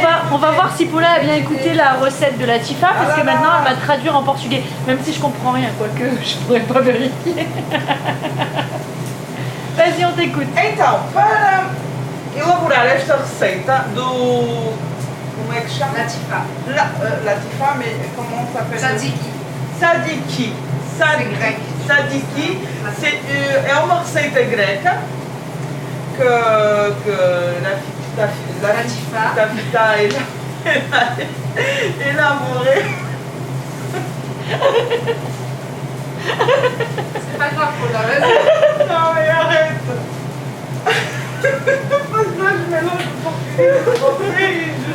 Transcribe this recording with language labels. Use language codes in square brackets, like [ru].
[fr] On va voir si Paula a bien écouté la recette de la Tifa, parce que maintenant elle va traduire en portugais, même si je comprends rien, quoique je pourrais pas vérifier. Vas-y, on t'écoute. [pt] Então, para elaborar esta receita do. Como é que chama? Latifa. [fr] Latifa, mais comment ça s'appelle? Tzatziki. Tzatziki. C'est grec. [pt] Tzatziki, é uma receita greca que [fr] la Tafita élaborée. C'est pas grave, Paula, vas-y. Non mais arrête. Parce que là je mélange le portugais.